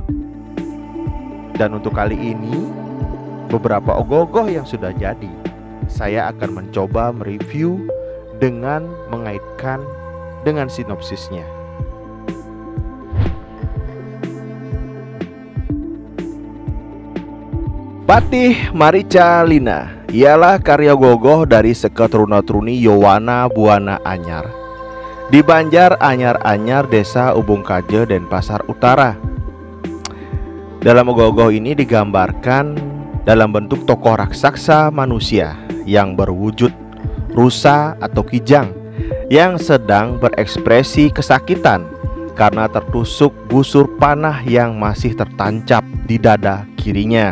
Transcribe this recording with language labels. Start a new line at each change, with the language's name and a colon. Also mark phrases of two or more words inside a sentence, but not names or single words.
Indonesian: Dan untuk kali ini beberapa ogoh-ogoh yang sudah jadi, saya akan mencoba mereview dengan mengaitkan dengan sinopsisnya. Patih Marica Lina ialah karya ogoh-ogoh dari seketruna-truni Yowana Buana Anyar di Banjar Anyar-Anyar, Desa Ubung Kaje, Denpasar Utara. Dalam ogoh-ogoh ini digambarkan dalam bentuk tokoh raksasa manusia yang berwujud rusa atau kijang yang sedang berekspresi kesakitan karena tertusuk busur panah yang masih tertancap di dada kirinya.